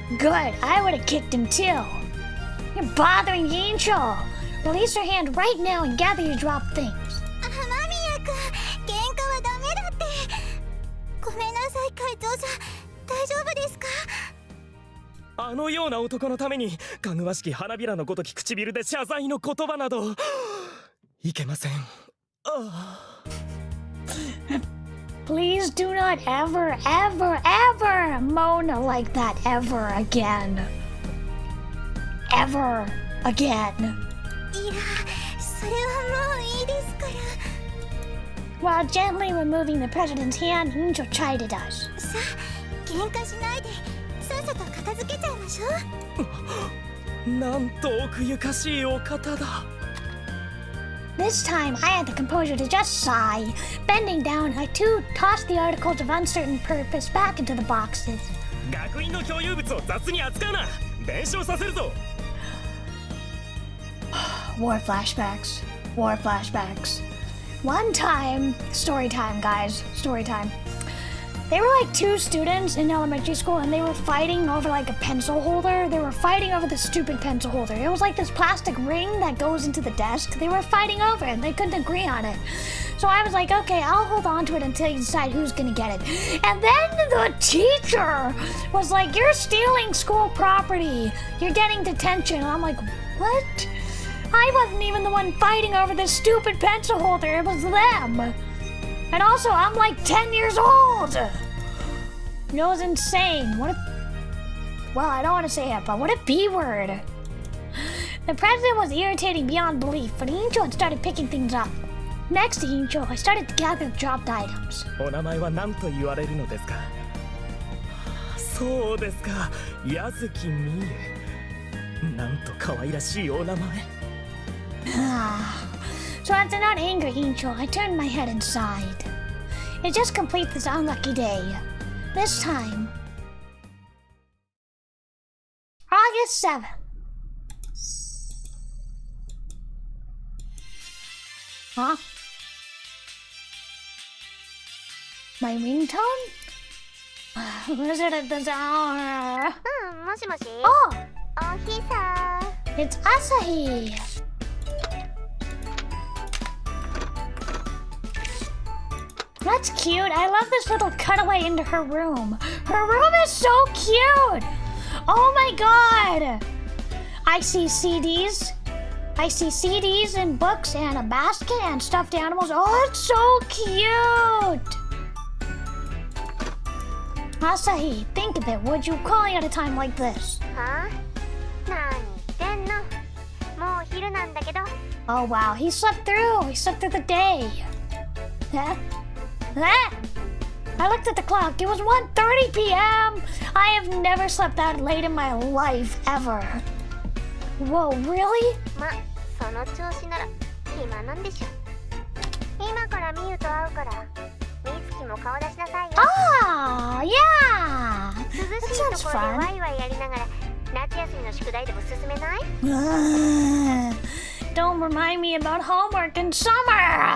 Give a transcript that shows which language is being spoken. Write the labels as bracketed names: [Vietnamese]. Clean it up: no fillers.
[English] Good, I would have kicked him too. You're bothering Yincho. Release her hand right now and gather your dropped things. [Japanese] 雨宮君、喧嘩はダメだって。ごめんなさい、会長さん。大丈夫ですか？あのような男のためにかぐわしき花びらのごとき唇で謝罪の言葉などいけません。 [English] Please do not ever moan like that ever again. Ever again. [Japanese] いや、それはもういいですから。 [English] While gently removing the president's hand, Incho chided us. [Japanese] さあ、喧嘩しないで、さっさと片付けちゃいましょう。なんと奥ゆかしいお方だ。 [English] This time, I had the composure to just sigh. Bending down, I too tossed the articles of uncertain purpose back into the boxes. [Japanese] 学院の共有物を雑に扱うな。弁償させるぞ。 [English] War flashbacks. War flashbacks. One time, story time, guys. Story time. They were like two students in elementary school and they were fighting over like a pencil holder. They were fighting over the stupid pencil holder. It was like this plastic ring that goes into the desk. They were fighting over it and they couldn't agree on it. So I was like, okay, I'll hold on to it until you decide who's gonna get it. And then the teacher was like, you're stealing school property. You're getting detention. And I'm like, what? I wasn't even the one fighting over this stupid pencil holder. It was them. And also, I'm like 10 years old. It was insane. What a... Well, I don't want to say it, but what a B word. The president was irritating beyond belief, but Incho had started picking things up. Next to Incho, I started to gather dropped items. [Japanese] お名前は何と言われるのですか？そうですか、矢月美優。なんと可愛らしいお名前。 [English] So after not angry Incho, I turned my head inside. It just completes this unlucky day. This time, August 7th. Huh? My ringtone? Was it at the hour? [Japanese] もしもし [English] Oh! [Japanese] おひさ [English] It's Asahi! That's cute. I love this little cutaway into her room. Her room is so cute! Oh my god! I see CDs. I see CDs and books and a basket and stuffed animals. Oh, it's so cute! Asahi, think of it. Would you calling at a time like this? [Japanese] は何言ってんのもう昼なんだけど [English] Oh wow, he slept through. He slept through the day. Huh? Huh? I looked at the clock. It was 1:30 p.m. I have never slept that late in my life ever. Whoa, really? [Japanese] ま、その調子なら暇なんでしょ今からミユと会うからミツキも顔出しなさいよ [English] Ah, yeah. [Japanese] 涼 [English] That [Japanese] しい [English] sounds [Japanese] ところで [English] fun. [Japanese] ワイワイやりながら夏休みの宿題でも進めない [English] Don't remind me about homework in summer.